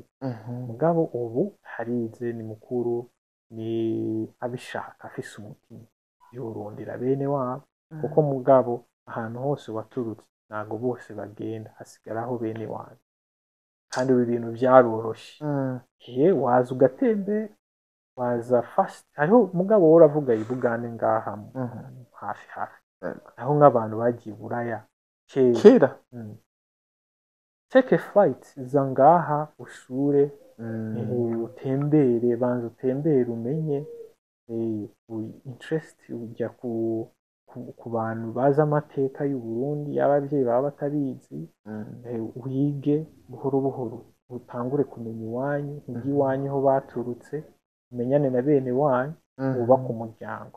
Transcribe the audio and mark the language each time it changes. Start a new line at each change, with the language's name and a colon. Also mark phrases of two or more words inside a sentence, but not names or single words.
Rundi: Mugabo ubu harize ni mukuru, ni abishaka afise umutima yorondera bene wabo. Kuko mugabo ahantu hose waturutse ntago bose bagenda, hasigaraho bene wanyu. Kandi ibi bintu byaroroshye. Waza ugatembe, waza fast. Hariho mugabo uravuga ibugane ngaha hafi. Aho nk'abantu bagiye Buraya kera.
English: Take a flight
Rundi: zangaha usure, utembere, banza utembere umenye interest ujya ku bantu bazi amateka y'u Burundi y'abavyeyi baba batabizi. Wige buhoro buhoro utangure kumenya iwanyu, ngi iwanyu ho baturutse, umenyane na bene wanyu, ubaka umuryango.